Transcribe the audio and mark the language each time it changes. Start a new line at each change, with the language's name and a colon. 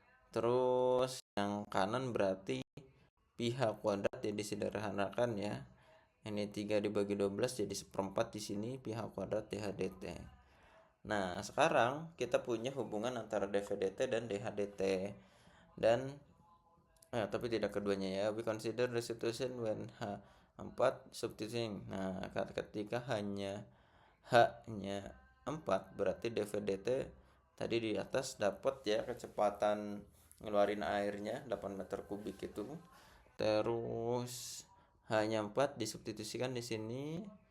Indonesian: Terus yang kanan berarti pi H kuadrat ya disederhanakan ya. Ini 3 dibagi 12 jadi 1/4 di sini pi H kuadrat dHdt. Nah, sekarang kita punya hubungan antara dvdt dan dHdt. Dan tapi tidak keduanya ya.
English: We consider the situation when H 4 substituting.
Indonesian: Nah, ketika hanya H-nya 4 berarti dvdt tadi di atas dapat ya kecepatan ngeluarin airnya 8 meter kubik itu. Terus H-nya 4 disubstitusikan di sini.